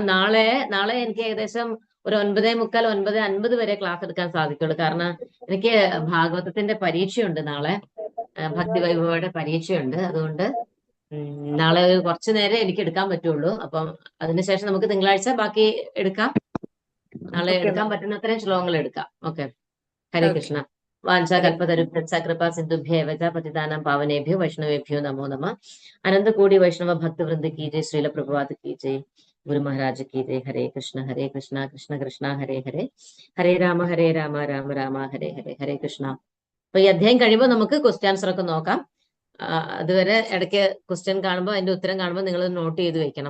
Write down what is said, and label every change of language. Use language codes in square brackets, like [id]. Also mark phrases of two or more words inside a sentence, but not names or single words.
[ml] നാളെ എനിക്ക് ഏകദേശം ഒരു 9:45, 9:50 വരെ ക്ലാസ് എടുക്കാൻ സാധിക്കുള്ളൂ. കാരണം എനിക്ക് ഭാഗവതത്തിന്റെ പരീക്ഷയുണ്ട് നാളെ, ഭക്തി വൈഭവയുടെ പരീക്ഷയുണ്ട്. അതുകൊണ്ട് നാളെ കുറച്ചു നേരം എനിക്ക് എടുക്കാൻ പറ്റുള്ളൂ. അപ്പം അതിനുശേഷം നമുക്ക് തിങ്കളാഴ്ച ബാക്കി എടുക്കാം. നാളെ എടുക്കാൻ പറ്റുന്നത്രയും ശ്ലോകങ്ങൾ എടുക്കാം. ഓക്കെ. [sa] हरे कृष्ण. वाञ्छाकल्पतरुभ्यश्च कृपा सिन्धुभ्येव च पतितानां पावनेभ्यो वैष्णवेभ्यो नमो नमः. [hi] अनन्त कोटि वैष्णव भक्तवृन्द की जय. श्रील प्रभुपाद की जय. गुरु महाराज की जय. [sa] हरे कृष्ण कृष्ण कृष्ण हरे हरे, हरे राम राम राम हरे हरे. हरे कृष्ण. [ml] അപ്പൊ ഈ അധ്യായം കഴിയുമ്പോൾ നമുക്ക് [en] question answer [ml] ഒക്കെ നോക്കാം. അതുവരെ ഇടയ്ക്ക് ക്വസ്റ്റ്യൻ കാണുമ്പോൾ അതിന്റെ ഉത്തരം കാണുമ്പോൾ നിങ്ങൾ നോട്ട് ചെയ്ത് വെക്കണം.